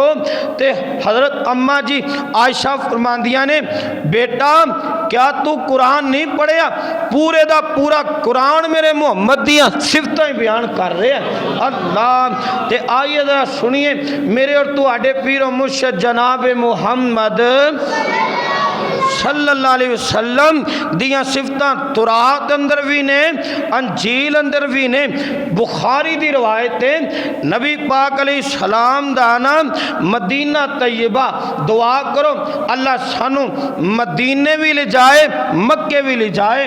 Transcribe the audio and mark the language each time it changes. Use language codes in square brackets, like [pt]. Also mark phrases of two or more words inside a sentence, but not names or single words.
[pa] تے حضرت اماں جی عائشہ فرماندیاں نے، بیٹا کیا توں قرآن نہیں پڑھیا? پورے دا پورا قرآن میرے محمد دیاں صفتاں ہی بیان کر رہے ہیں. اللہ تے آئیے ذرا سنیے میرے اور تہاڈے پیر و مرشد جناب محمد [ar] صلى الله عليه وسلم [pa] دیاں صفتاں تورات اندر بھی نے، انجیل اندر بھی نے. بخاری دی روایت ہے نبی پاک [ar] عليه السلام [pa] دا نام مدینہ طیبہ، دعا کرو اللہ سانوں مدینے بھی لے جائے مکے بھی لے جائے.